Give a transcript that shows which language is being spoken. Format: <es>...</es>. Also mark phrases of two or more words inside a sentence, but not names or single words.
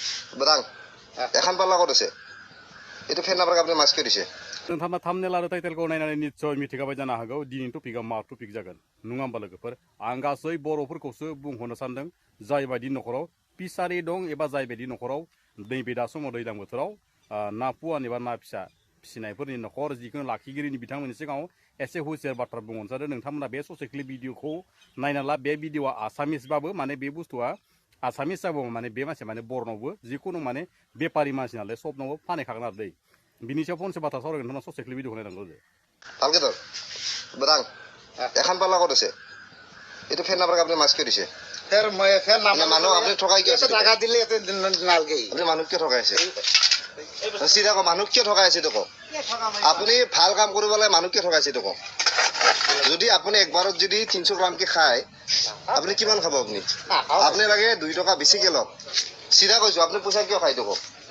<as>বদাং এখন পাল্লা কত আছে এটা ফের নাম্বার আপনি মাস্ক দিছে</as> <brx>नोंथाङा थाम्बनेल आरो टाइटेलखौ नायनानै निस्सय मिथिखाबाय जानो हागौ दिनैनि टपिकआ मा टपिक जागोन नङा होमबा लोगोफोर आं गासै बर'फोरखौसो बुंहरनो सानदों जायबायदि न'खराव फिसारि दं एबा जायबायदि न'खराव नैबे दा समाव दैज्लां बोथोराव ना पुवान एबा ना फिसा फिसिनायफोरनि न'खर जिखुनु लाखिगिरिनि बिथांमोननि सिगाङाव एसे हुसियार बाथ्रा बुंहरनो सानदों नोंथांमोना बे ससे क्लिप भिडिअखौ नायना ला बे भिडिअआ आसामिसबाबो माने बे बुस्थुआ आसामिस जाबाबो माने बे मानसिया माने बर'नावबो जिखुनु माने बेपारि मानसि नालाय सबनावबो फानहैखागोन आरो दै बिनि सायाव फंसे बाथ्रा सावरायगोन नोंथाङा ससे क्लिप भिडिअखौ नायनांगौ दे</brx> <as>ভালকে ধর বদাং এখন পাল্লা কত আছে এটা ফের নাম্বার আপনি মাস্ক দিছে ফের ফের নাম্বার মানুহ আপনি ঠকাই কি আছে টাকা দিলে এত নালগেই আপনি মানুহ কিয় ঠকাই আছে চিধা কো মানুহ কিয় ঠকাই আছে তো কো আপুনি ভাল কাম কৰিব লাগে মানুহ কিয় ঠকাইছে তো কো যদি আপুনি একবাৰত যদি 300 গ্রাম কে খায় আপুনি কিমান খাব আপুনি আপনি লাগে 2 টকা বেছিকে লওক চিধা কৈছো আপুনি পইচা কিয় খাই তো কো</as>